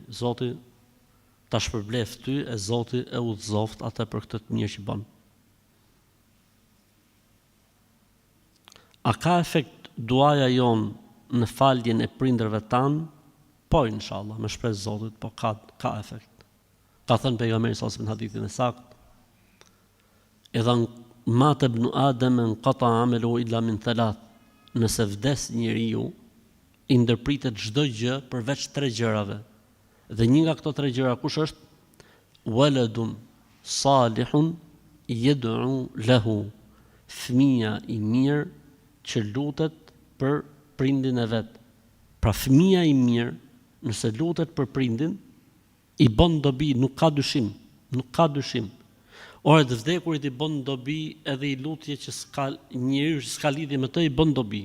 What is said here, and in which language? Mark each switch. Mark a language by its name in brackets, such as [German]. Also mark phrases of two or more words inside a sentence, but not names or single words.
[Albanian] Zoti ta shpërbleft ty e Zoti e udhëzoft atë për këtë të mirë që bën. A ka efekt duaja jon në faljen e prindërve tan? Po inshallah, me shpresë Zotit, po ka efekt. Ka thënë pejgamberi [Arabic] sallallahu alajhi wasallam [Albanian] në hadithin e saktë: [Arabic] "Idha mata ibn Adam inqata 'amaluhu illa min thalath." [Albanian] Nëse vdes njeriu, i ndërpritet çdo gjë përveç 3 gjërave. Dhe një nga këto 3 gjëra kush është? [Arabic] Waladun salihun yad'u lahu. [Albanian] Fëmia i mirë që lutet për prindin e vet. Pra fëmia i mirë, nëse lutet për prindin, i bën dobi, nuk ka dyshim. Ora të vdekurit i bën dobi edhe i lutje që njeriu që s'ka lidhje me të i bën dobi.